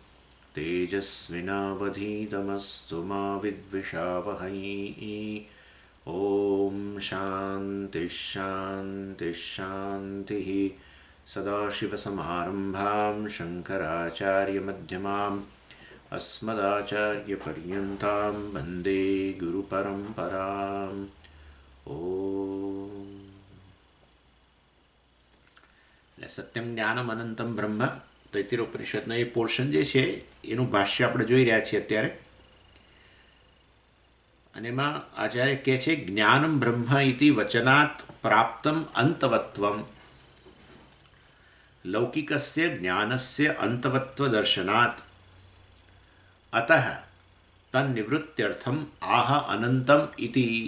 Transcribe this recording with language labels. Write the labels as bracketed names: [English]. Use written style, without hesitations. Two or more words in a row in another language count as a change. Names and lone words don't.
[Sanskrit] तेजस्विनावधीतमस्तु मा विद्विषावहै ॐ शान्तिः शान्तिः शान्तिः सदाशिवसमारम्भां शङ्कराचार्यमध्यमाम् अस्मदाचार्यपर्यन्तां वन्दे गुरुपरम्पराम् [Gujarati] એટલે [Sanskrit] सत्यम ज्ञानम अनंतम ब्रह्म [Gujarati] તૈતિરોપનિષદનો એ પોર્શન જે છે એનું ભાષ્ય આપણે જોઈ રહ્યા છીએ અત્યારે. અને એમાં આચાર્ય કહે છે [Sanskrit] ज्ञानम ब्रह्म इति वचनात प्राप्तम अंतवत्वम लौकिकस्य ज्ञानस्य अंतवत्व दर्शनात अतः तन्निवृत्त्यर्थम आह अनंतम इति.